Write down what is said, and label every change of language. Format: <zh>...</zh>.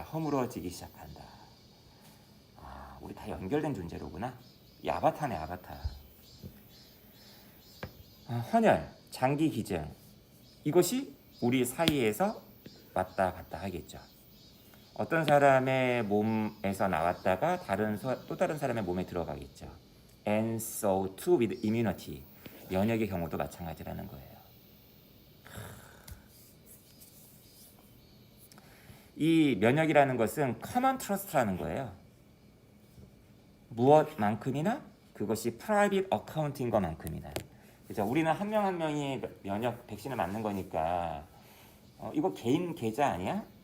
<ko>허물어지기 시작한다. 아, 우리 다 연결된 존재로구나. 이 아바타네, 아바타. 헌혈, 장기 기증, 이것이 우리 사이에서 왔다 갔다 하겠죠. 어떤 사람의 몸에서 나왔다가 또 다른 사람의 몸에 들어가겠죠.</ko> <en>And so too with immunity.</en> <ko>면역의 경우도 마찬가지라는 거예요. 이 면역이라는 것은 common trust라는 거예요. 무엇만큼이나 그 그것이 프라이빗 어카운트인 것만큼이나. 그죠? 우리는 한 명 한 명이 면역 백신을 맞는 거니까 이거 개인 계좌 아니야?</ko>